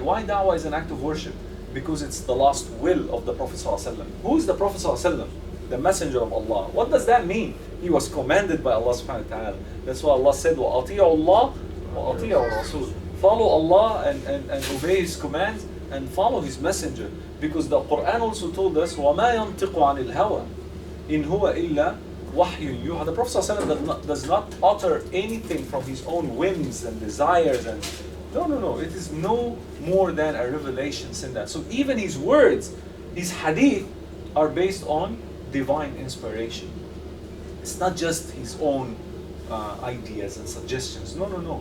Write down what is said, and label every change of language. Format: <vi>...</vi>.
<en>Why da'wah is an act of worship? Because it's the last will of the Prophet ﷺ. Who is the Prophet ﷺ? The messenger of Allah. What does that mean? He was commanded by Allah subhanahu wa ta'ala. That's why Allah said,</en> <ar>وَأَطِيعُوا اللَّهَ وَأَطِيعُوا الرَّسُولَ.</ar> <en>Follow Allah and obey His commands and follow His messenger. Because the Quran also told us,</en> <ar>وَمَا يَنْطِقُ عَنِ الْهَوَى إِنْ هُوَ إِلَّا وَحْيٌ يُوحَى.</ar> <en>The Prophet ﷺ does not utter anything from his own whims and desires. And no. It is no more than a revelation in that. So even his words, his hadith, are based on divine inspiration. It's not just his own ideas and suggestions. No.</en>